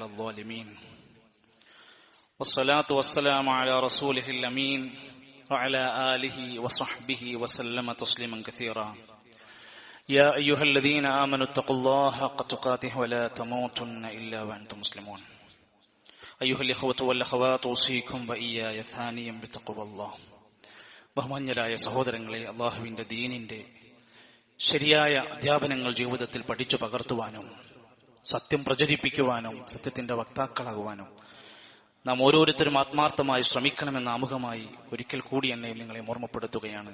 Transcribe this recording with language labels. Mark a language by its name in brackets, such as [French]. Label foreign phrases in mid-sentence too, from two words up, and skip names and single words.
[Arabic] الظالمين والصلاة والسلام على رسوله الأمين وعلى آله وصحبه وسلم تسليما كثيرا يا أيها الذين آمنوا اتقوا الله حق تقاته ولا تموتن إلا وأنتم مسلمون أيها الإخوة والأخوات أوصيكم وإياي ثانيا بتقوى الله. [Malayalam] ബഹുമാന്യരായ സഹോദരങ്ങളെ, അള്ളാഹുവിന്റെ ദീനിന്റെ ശരിയായ അധ്യാപനങ്ങൾ ജീവിതത്തിൽ പഠിച്ചു പകർത്തുവാനും സത്യം പ്രചരിപ്പിക്കുവാനും സത്യത്തിന്റെ വക്താക്കളാകുവാനും നാം ഓരോരുത്തരും ആത്മാർത്ഥമായി ശ്രമിക്കണമെന്ന് ആമുഖമായി ഒരിക്കൽ കൂടി എന്നെ നിങ്ങളെ ഓർമ്മപ്പെടുത്തുകയാണ്.